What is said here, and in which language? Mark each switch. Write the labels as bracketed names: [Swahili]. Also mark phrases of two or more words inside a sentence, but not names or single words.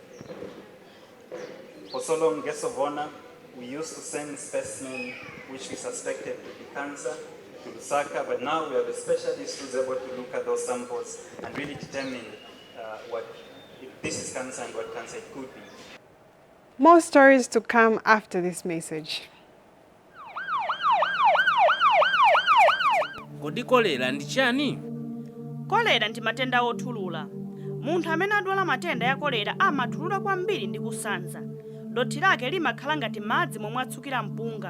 [English] For so long, guests of honor, we used to send specimens which we suspected to be cancer to Lusaka, but now we have a specialist who's able to look at those samples and really determine if this is cancer and what cancer it could be. More stories to come after this message. [Nyanja] Kodi kolera ndi chani? Kolera ndi matenda othulula. Munthu amene adwala matenda ya kolera amathulula kwambiri ndi kusanza. Dothi lake limakhala ngati madzi momwe atsukira mpunga.